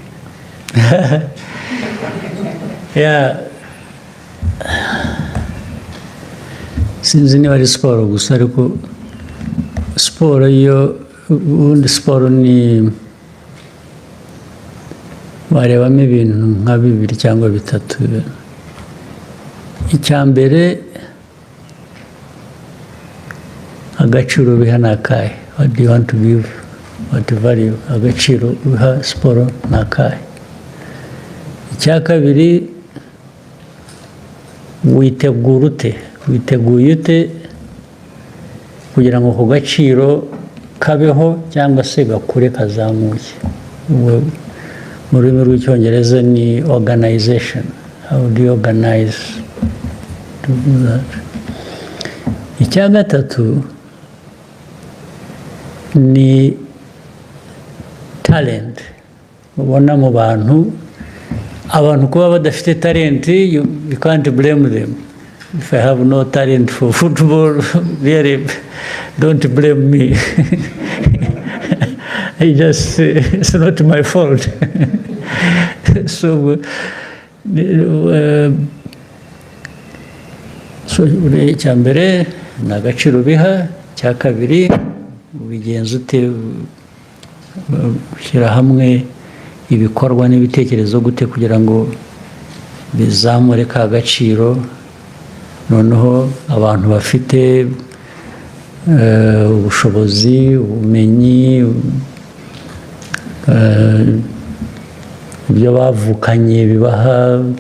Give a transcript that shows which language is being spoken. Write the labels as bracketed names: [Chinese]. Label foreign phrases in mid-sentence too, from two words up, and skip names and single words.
[Kinyarwanda] Sinzi niba ari siporo gusa, ariko siporo iyo ubundi siporo ni warebamo ibintu nka 2 cyangwa 3. Icyambere, agaciro biha nakahe. [English] What do you want to give? What value? [Kinyarwanda] Agaciro biha siporo nakahe. Icyakabiri, witegura ute? Witeguye ute kugira ngo ku gaciro kabeho cyangwa se gakure kazamuke? Mu rurimi rw'icyongereza ni organization. [English] How do you organize to do that? [Kinyarwanda] Icyagatatu ni talent. Ubona mu bantu kuba badafite talent, [English] you can't blame them. If I have no talent for football, really, don't blame me. It's not my fault. [Kinyarwanda] So icyambere ni agaciro biha. Icyakabiri, ubigenza ute? Ushyira hamwe ibikorwa n'ibitekerezo gute kugira ngo bizamure ka gaciro, noneho abantu bafite ubushobozi, ubumenyi, ibyo bavukanye bibaha.